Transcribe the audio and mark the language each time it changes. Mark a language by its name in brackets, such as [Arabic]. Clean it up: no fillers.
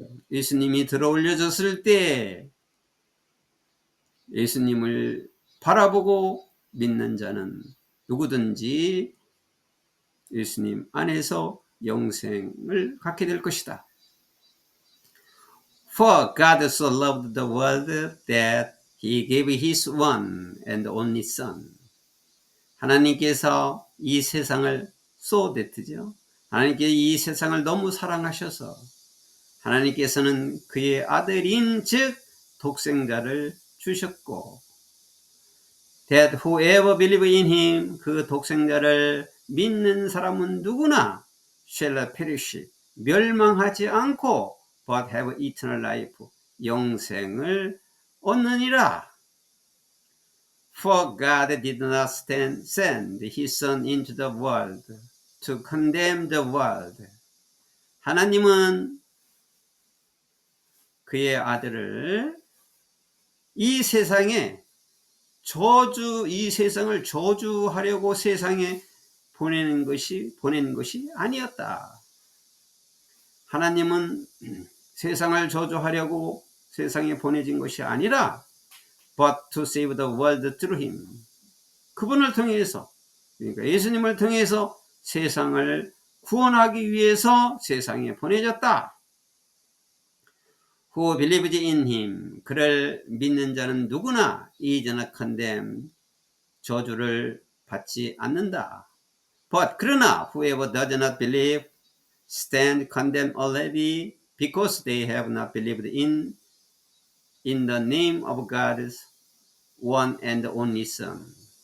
[Korean] 예수님이 들어올려졌을 때 예수님을 바라보고 믿는 자는 누구든지 예수님 안에서 영생을 갖게 될 것이다. [English] For God so loved the world that he gave his one and only son. [Korean] 하나님께서 이 세상을 [English] so that [Korean] 죠. 하나님께서 이 세상을 너무 사랑하셔서 하나님께서는 그의 아들인 즉 독생자를 주셨고 [English] that whoever believes in him [Korean] 그 독생자를 믿는 사람은 누구나 [English] shall perish [Korean] 멸망하지 않고 [English] but have eternal life [Korean] 영생을 얻느니라. [English] For God did not send his son into the world to condemn the world. [Korean] 하나님은 그의 아들을 이 세상에 이 세상을 저주하려고 세상에 보낸 것이 아니었다. 하나님은 세상을 저주하려고 세상에 보내진 것이 아니라 [English] but to save the world through him. [Korean] 그분을 통해서 그러니까 예수님을 통해서 세상을 구원하기 위해서 세상에 보내졌다. [English] Who believes in him [Korean] 그를 믿는 자는 누구나 [English] is not condemned [Korean] 저주를 받지 않는다. [English] But [Korean] 그러나 [English] whoever does not believe stand condemned already because they have not believed in the name of God's one and only son.